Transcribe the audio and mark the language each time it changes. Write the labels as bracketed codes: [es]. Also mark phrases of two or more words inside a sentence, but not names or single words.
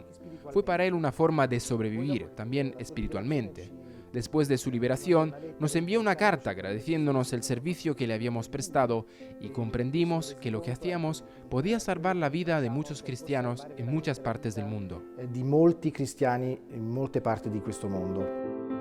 [es] Fue para él una forma de sobrevivir, también espiritualmente. Después de su liberación, nos envió una carta agradeciéndonos el servicio que le habíamos prestado y comprendimos que lo que hacíamos podía salvar la vida de muchos cristianos en muchas partes del mundo. [it] Di molti cristiani in molte parti di questo mondo.